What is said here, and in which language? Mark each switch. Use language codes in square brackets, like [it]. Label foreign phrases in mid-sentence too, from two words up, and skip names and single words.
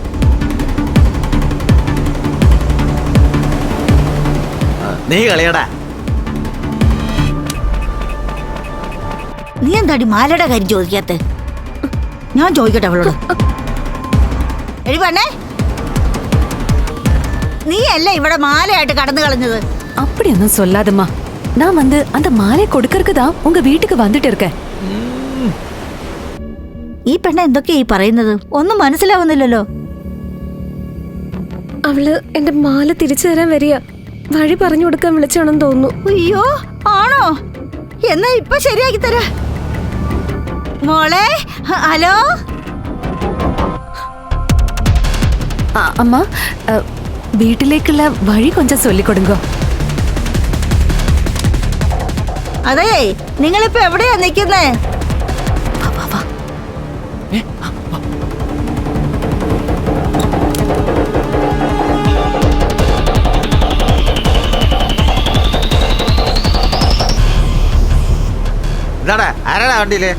[ml] നീ കളിയടാ. നീ എന്താടി മാലയുടെ കാര്യം ചോദിക്കാത്ത? ഞാൻ ചോദിക്കട്ടെ അവളോട്. എടി പെണ്ണേ, നീ അല്ല ഇവിടെ മാലയായിട്ട് കടന്നു കളഞ്ഞത്. [ta] அப்படியொன்னும் சொல்லாதம்மா. நான் வந்து அந்த மாலை கொடுக்கறதுக்கு தான் உங்க வீட்டுக்கு வந்துட்டு இருக்கேன். [ml] ഈ പെണ്ണ എന്തൊക്കെയാ ഈ പറയുന്നത്? ഒന്നും മനസ്സിലാവുന്നില്ലല്ലോ. അവള് എന്റെ മാല തിരിച്ചു തരാൻ വരിക. വഴി പറഞ്ഞു കൊടുക്കാൻ വിളിച്ചാണെന്ന് തോന്നുന്നു. അയ്യോ, ആണോ? എന്നാ ഇപ്പൊ ശരിയാക്കി തരാ. മോളെ, ഹലോ. [ta] அம்மா, வீட்டிலேக்குள்ள வழி கொஞ்சம் சொல்லிக் கொடுங்க. [ml] അതെ, നിങ്ങളിപ്പോ എവിടെയാ നിക്കുന്നേ? എന്താടാ, ആരാടാ വണ്ടിയില്?